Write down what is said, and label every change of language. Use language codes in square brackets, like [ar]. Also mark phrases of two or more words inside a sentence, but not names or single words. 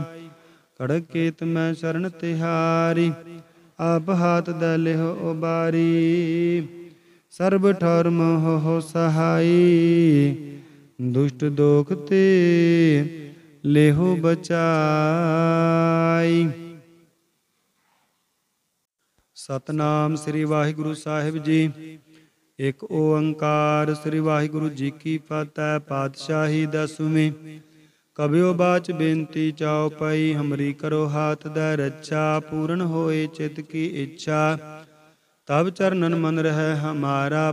[pa] ਕੜਕੇਤ ਮੇਂ ਸ਼ਰਣ ਤਿਹਾਰੀ, ਆਪ ਹਾਥ ਦੈ ਲੇਹੋ ਉਬਾਰੀ। ਸਰਬ ਠੌਰ ਮੋਹ ਸਹਾਯ, ਦੁਸ਼ਟ ਦੋਖ ਤੇ ਲੇਹੋ ਬਚਾਈ। ਸਤਨਾਮ ਸ੍ਰੀ ਵਾਹਿਗੁਰੂ ਸਾਹਿਬ ਜੀ। ਇੱਕ ਓੰਕਾਰ ਸ੍ਰੀ ਵਾਹਿਗੁਰੂ ਜੀ ਕੀ ਫਤਿਹ। ਪਾਤਸ਼ਾਹੀ ਦਸਵੀਂ। ਕਬਿਓ ਬਾਚ ਬੇਨਤੀ ਚਾਉ ਪਈ, ਹਮਰੀ ਕਰੋ ਹਾਥ ਦੈ ਰੱਛਾ। ਪੂਰਨ ਹੋਏ ਚਿਤ ਕੀ ਇੱਛਾ, ਤਬ ਚਰਨਨ ਮਨ ਰਹਿ ਹਮਾਰਾ।